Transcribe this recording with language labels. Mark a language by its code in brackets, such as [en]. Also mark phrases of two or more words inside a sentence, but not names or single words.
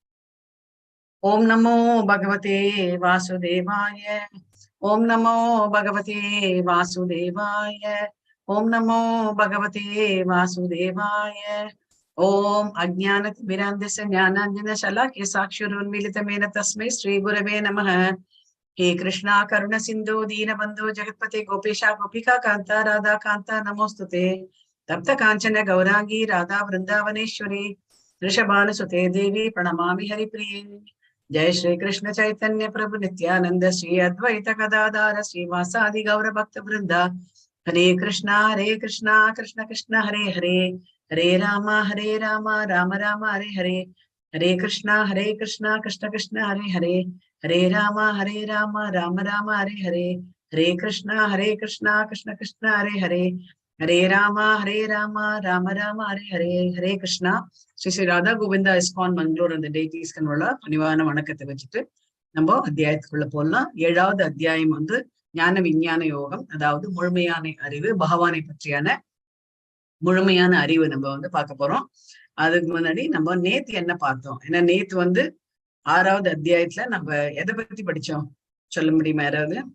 [sa] ॐ नमो भगवते वासुदेवाय. ॐ नमो भगवते वासुदेवाय. ॐ नमो भगवते वासुदेवाय. ॐ अज्ञानतिमिरान्धस्य ज्ञानाञ्जन शलाकया चक्षुरुन्मीलितं येन तस्मै श्री गुरवे नमः. हे कृष्णा करुण सिंधु दीनबंधु जगत्पते गोपेशा गोपिका कांता राधा कांता नमोस्तुते. तप्त कांचन गौरांगी राधा वृंदावनेश्वरी ऋषभानुसुते देवी प्रणमामि हरिप्रिये. जय श्री कृष्ण चैतन्य प्रभु नित्यानंद श्री अद्वैत गदाधार श्रीवासादि गौर भक्त वृंदा. हरे कृष्णा कृष्ण कृष्ण हरे हरे, हरे राम राम राम हरे हरे. हरे कृष्णा कृष्ण कृष्ण हरे हरे, हरे राम राम राम हरे हरे. हरे कृष्णा कृष्ण कृष्ण हरे हरे, हरे राम राम राम हरे हरे. हरे कृष्णा. [ta] ஸ்ரீ ஸ்ரீ ராதா கோவிந்தா இஸ்கான் மங்களூர் அந்த டேட்டிஸ்கனோட பணிவான வணக்கத்தை வச்சுட்டு நம்ம அத்தியாயத்துக்குள்ள போடலாம். 7வது அத்தியாயம் ஞான விஞ்ஞான யோகம், அதாவது முழுமையான அறிவு, பகவானை பற்றியான முழுமையான அறிவு நம்ம பார்க்க போறோம். அதுக்கு முன்னாடி நம்ம நேத்து என்ன பார்த்தோம்? ஏன்னா நேத்து 6வது அத்தியாயத்துல நம்ம எதை பத்தி படிச்சோம் சொல்ல முடியுமா யாராவது?